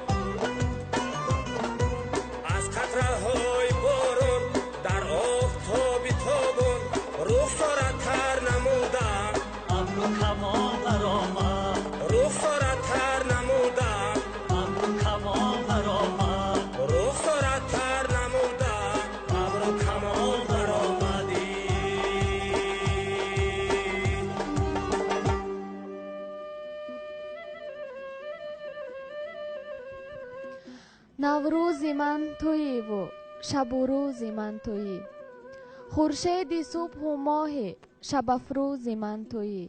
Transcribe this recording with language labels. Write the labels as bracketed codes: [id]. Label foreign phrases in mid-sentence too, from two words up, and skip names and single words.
[fa] از قطره‌های باران در آفتاب تابان رخسارت تر نمودند ابر و کمان برآمد رخسارت تر نمودند ابر و کمان برآمد رخسارت تر نمودند ابر و کمان برآمدی [tg] наврӯзи ман туеву шабу рӯзи ман туӣ хуршеди субҳу моҳе шабафрӯзи ман туӣ